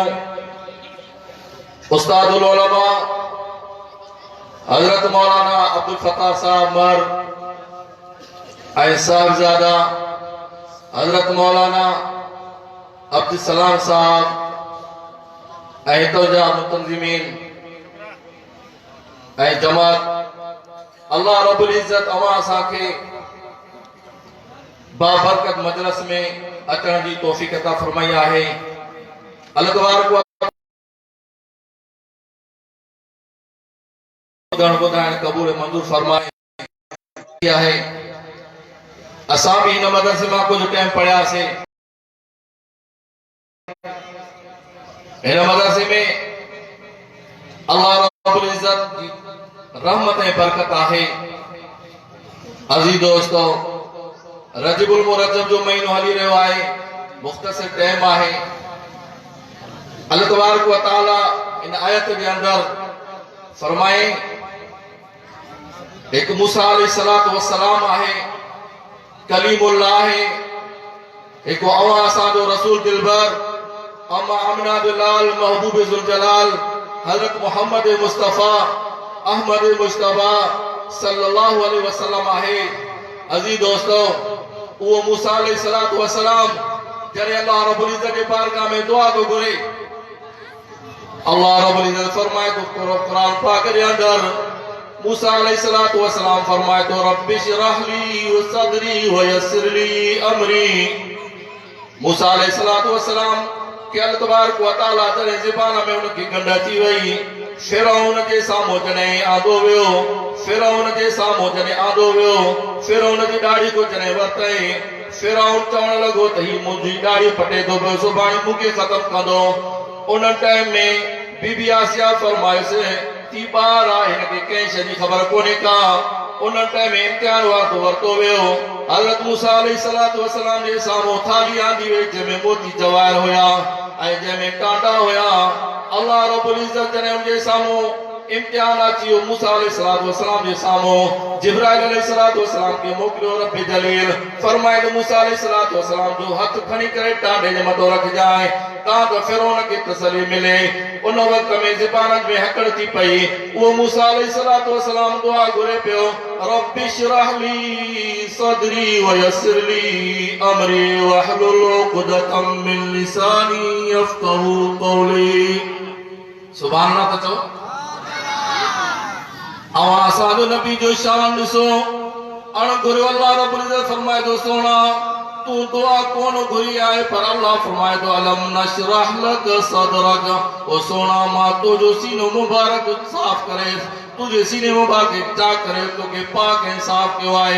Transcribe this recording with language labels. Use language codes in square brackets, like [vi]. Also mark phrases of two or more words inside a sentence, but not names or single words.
[sd] उस्तादुल उलमा हजरत मौलाना अब्दुल फत्ताह साहब मर ऐं साहिबजादा हजरत मौलाना अब्दुल सलाम साहब ऐं हितोजा मुतंज़िमीन ऐं जमात, अल्लाह रब्बुल इज़्ज़त अवां असांखे बाबरकत मजलिस में अचण जी तौफ़ीक़ अता फ़रमाई आहे। [ur] अल्लाह तबारक व कबूल मंजूर फरमाए है। [sd] असां भी इन मदरसे में कुछ टाइम पढ़ियासीं। इन मदरसे में अल्लाह रब्बुल इज़्ज़त जी रहमत ऐं बरकत आहे। अज़ीज़ दोस्तों, रजबुल मुरज्जब जो महीनो हली रहियो आहे, मुख़्तसर टाइम आहे। अल्लाह तबारक व तआला इन आयत के अंदर फरमाए एक मूसा अलैहिस्सलातु वस्सलाम आहे, कलीमुल्लाह है, एक अवां असांजो रसूल दिलबर अम्मा आमिना बिलाल महबूब ज़ुल जलाल हज़रत मोहम्मद मुस्तफ़ा अहमद मुश्तबा सल्लल्लाहु अलैहि वसल्लम आहे। अज़ीज़ दोस्तों, वो मूसा अलैहिस्सलातु वस्सलाम जरे अल्लाह रब्बुल इज़्ज़त के बारगाह में दुआ तो घुरे, अल्लाह रब्बुल इज़्ज़त फरमाए तो कुरान पाक के अंदर मूसा अलैहिस्सलातु वस्सलाम फरमाए तो [ar] رب اشرح لي صدري و يسر لي أمري. [sd] मूसा अलैहिस्सलातु वस्सलाम के अल्लाह तबारक व तआला जरे ज़बान में उनकी गंढ अची वई। फिरौन जे साम्हूं जॾहिं आंदो वियो, फिरौन जे साम्हूं जॾहिं आंदो वियो, फिरौन जी ॾाढ़ी को जॾहिं वरितई, फिरौन चवण लॻो त ही मुंहिंजी ॾाढ़ी पटे थो पियो, सुभाणे मूंखे ख़तमु कंदो। उन टाइम में बीबी आसिया फरमाइस ती बार आहे, हिनखे कंहिं शइ जी ख़बर कोन्हे का। उन टाइम इम्तिहान वरतो वियो। हज़रत मूसा अलैहिस्सलातु वस्सलाम जे साम्हूं थाली आंदी वई जंहिंमें मोती जवाहर हुया ऐं जंहिंमें कांटा हुया। अल्लाह रब्बुल इज़्ज़त जॾहिं उन जे साम्हूं इम्तिहान अची वियो मूसा अलैहिस्सलातु वस्सलाम जे साम्हूं जिब्राइल अलैहिस्सलातु वस्सलाम खे मोकिलियो। रब जलील फरमाए त मूसा अलैहिस्सलातु वस्सलाम जो हथ खणी करे टांडे जे मथां रखजांइ तां त फिरौन खे तसली मिले। उन वक़्त में ज़बान में हकड़ थी पई। उहो मूसा अलैहिस्सलातु वस्सलाम दुआ घुरे पियो [ar] رب اشرح لي صدري ويسر لي أمري واحلل عقدة من لساني يفقهوا قولي. سبحان الله [sd] त चओ। अवां असांजो नबी जो शान ॾिसो। अण घुरियो अल्लाह रब्बुल इज़्ज़त फरमाए थो सोना तू दुआ कोन घुरी आहे पर अल्लाह फरमाए थो [ar] ألم نشرح لك صدرك. [sd] ओ सोना मां तुंहिंजो सीनो मुबारक साफ़ करे तुझे सीने मुबारक चाक करे तोखे पाक ऐं साफ़ कयो आहे।